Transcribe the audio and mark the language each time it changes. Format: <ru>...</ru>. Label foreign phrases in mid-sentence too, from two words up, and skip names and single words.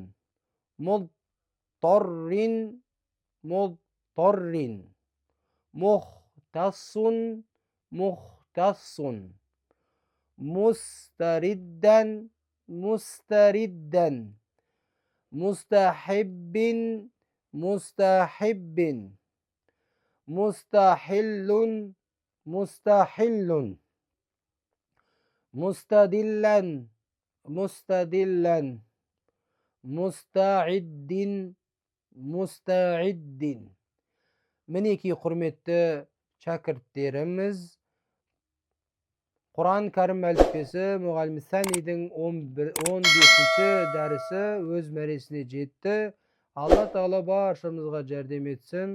<ar>مضطر مضطر مختص مختص مستردا مستردا مستحب مستحب مستحل مستحل مستدلا مستدلا مستعد مستعد.</ar> <kk>Мінекей құрметті шәкірттеріміз, Құран кәрім әліппесі мұғалім Сәнидің 15-ші дәрісі өз мәресіне жетті. Алла Тағала баршамызға жәрдем етсін.</kk>